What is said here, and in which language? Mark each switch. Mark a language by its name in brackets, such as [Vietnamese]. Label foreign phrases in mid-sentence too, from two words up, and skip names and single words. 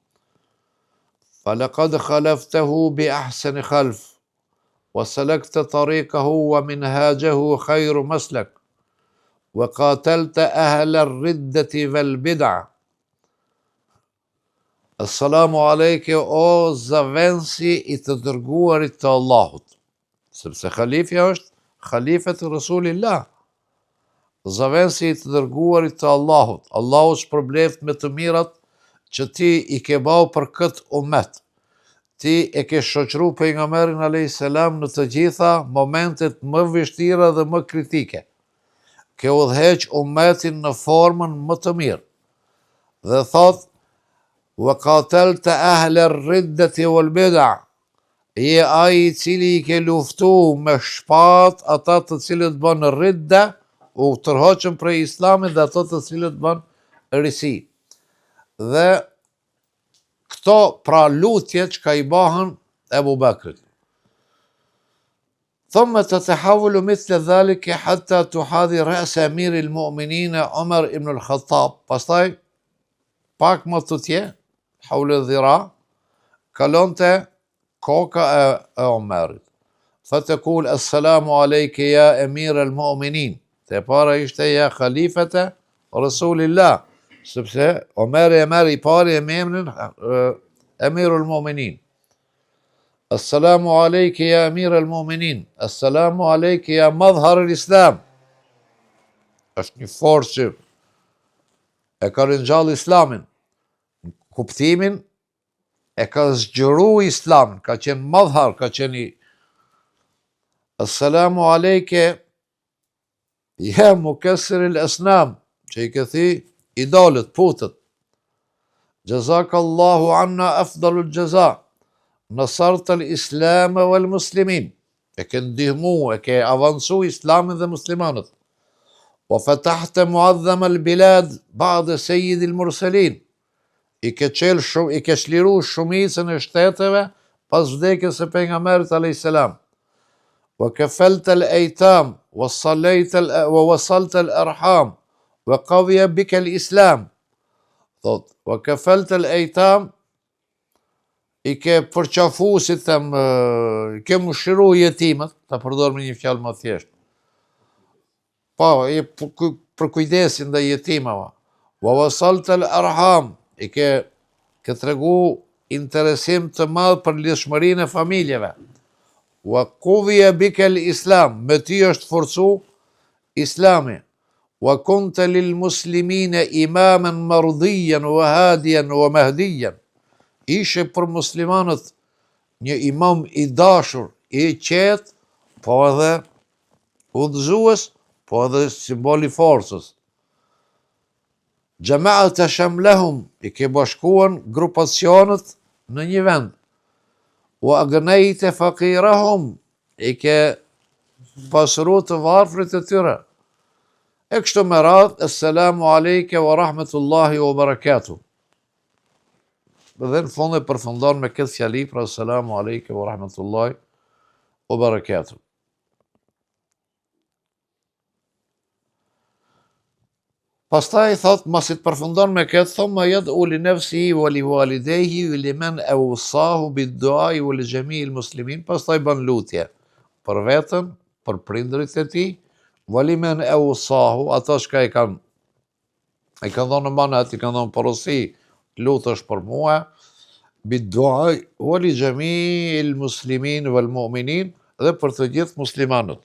[Arabic] فلقد خلفته بأحسن خلف وسلكت طريقه ومنهاجه خير مسلك وقاتلت أهل الردة والبدع السلام عليك [Albanian] o zavensi i të dërguarit të Allahut. Sepse khalifja është [Arabic] خليفة رسول الله. [Albanian] Zavensi i të dërguarit të Allahut. Allahu shpërbleft me të mirat që ti i ke bau për këtë umet. Ti e ke shoqëru pejgamberin alayhis salam në të gjitha momentet më vështira dhe më kritike. Ke udhëheq umetin në formën më të mirë. [Arabic] Dhe thot وقاتلت أهل الردة والبدع. [Albanian] Je ai i cili i ke luftu me shpat ata të cilët bën ridda, u tërhoqën prej islamit dhe ato të cilët bën risi. Dhe këto pra lutjet që ka i bahën Ebu Bekrit. [Arabic] ثم تتحول مثل ذلك حتى تحاذي رأس أمير المؤمنين عمر ibn al-Khattab. [Albanian] Pastaj pak më tutje, [Arabic] حول الذراع, [Albanian] kalonte koka e Omerit. [Arabic] فتقول السلام عليك يا أمير المؤمنين. [Albanian] Te para ishte [Arabic] يا خليفة رسول الله. [Albanian] Sepse Omeri e merr I pari e me emrin [Arabic] أمير المؤمنين. السلام عليك يا أمير المؤمنين. السلام عليك يا مظهر الإسلام. [Albanian] Është një forcë që e ka ringjall Islamin. Kuptimin e ka zgjeru Islamin, ka qenë madhhar, ka qenë [Arabic] السلام عليك يا مكسر الأصنام, [Albanian] që I këthi idolët, putët. [Arabic] جزاك الله عنا أفضل الجزاء. نصرت الإسلام والمسلمين. [Albanian] E ke ndihmu, e ke avancu Islamin dhe muslimanët. [Arabic] وفتحت معظم البلاد بعد سيد المرسلين. [Albanian] I ke çliru shumicën e shteteve pas vdekjes së pejgamberit alayhis salam. [Arabic] وكفلت الأيتام ووصلت الأرحام وقوي بك الإسلام. [Albanian] Thot, [Arabic] وكفلت الأيتام, [Albanian] I ke përqafu, si them, I ke mëshiru jetimet, ta përdor me një fjalë më thjesht. Po, I për kujdesin dhe jetimave. [Arabic] ووصلت الأرحام, [Albanian] I ke tregu interesim të madh për lidhshmërinë e familjeve. [Arabic] وقوي بك الإسلام, [Albanian] me ty është forcu Islami. [Arabic] وكنت للمسلمين إماما مرضيا وهاديا ومهديا. [Albanian] Ishe për muslimanët një imam I dashur, I qetë, po edhe udhëzues, po edhe simbol I forcës. [Arabic] جمعت شملهم, [Albanian] I ke bashkuan grupacionet në një vend. [Arabic] وأغنيت فقيرهم, [Albanian] I ke pasuru të varfrit e tyre. E kështu me radhë, [Arabic] السلام عليك ورحمة الله وبركاته. [Albanian] Dhe në fund e përfundon me këtë fjali, pra [Arabic] السلام عليك ورحمة الله وبركاته. [Albanian] Pastaj thot, masi të përfundon me këtë, [Arabic] ثم يدعو لنفسه ولوالديه ولمن أوصاه بالدعاء ولجميع المسلمين. [Albanian] Pastaj bën lutje për veten, për prindërit e tij, [Arabic] ولمن أوصاه, [Albanian] ata që I kanë dhënë manat, I kanë dhënë porosi, lutesh për mua, [Arabic] بالدعاء ولجميع المسلمين والمؤمنين, [Albanian] dhe për të gjithë muslimanët.